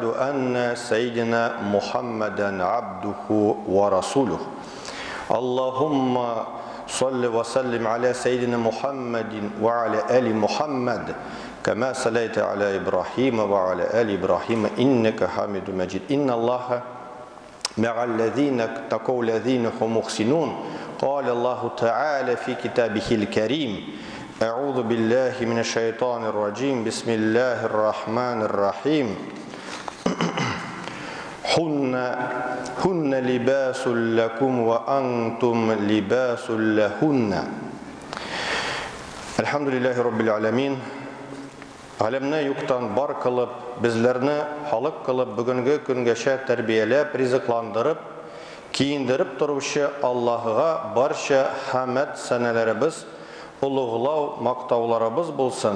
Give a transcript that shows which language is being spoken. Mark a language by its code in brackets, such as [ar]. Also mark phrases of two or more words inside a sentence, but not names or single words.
[ar] أن سيدنا محمدا عبده ورسوله اللهم صل وسلم على سيدنا محمد وعلى آل محمد كما صليت على إبراهيم وعلى آل إبراهيم إنك حميد مجيد إن الله مع الذين اتقوا الذين هم محسنون قال الله تعالى في كتابه الكريم أعوذ بالله من الشيطان الرجيم بسم الله الرحمن الرحيم هن لباس لكم وأنتم لباس لهن الحمد لله رب العالمين [tt] Ғалемне юктан бар кылып, безләрне халык кылып, бүгенге көнгәчә тәрбияләп, ризыкландырып, киендереп торучы Аллаһыга барча хәмд сәнәләребез, улуглау, мактауларыбыз булсын.